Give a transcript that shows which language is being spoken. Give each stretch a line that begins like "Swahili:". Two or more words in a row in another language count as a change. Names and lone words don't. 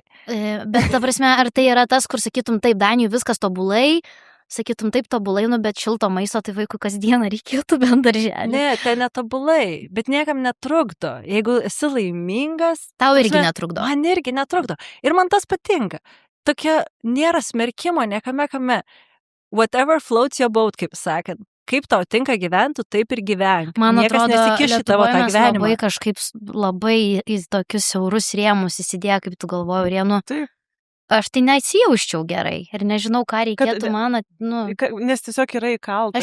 Lithuanian: Bet ta prasme, ar tai yra tas, kur sakytum taip, Danijų viskas tobulai, sakytum taip tobulai, bet šilto maisto, tai vaikų kasdieną reikėtų bent darželį. Ne, tai netobulai, bet niekam netrukdo. Jeigu esi laimingas... Tau irgi netrukdo. Man irgi netrukdo. Ir man tas patinka. Tokia nėra smerkimo niekame kame.
English: Whatever floats your boat,
Lithuanian: kaip sakant. Kaip tau tinka gyventi, taip ir gyvenk. Man atrodo, Lietuvoje mes labai kažkaip labai į tokius siaurus rėmus įsidėję, kaip tu galvoju, rėmų. Taip. Aš tai nesijauščiau gerai ir nežinau, ką reikėtų man, nes tiesiog yra įkalta.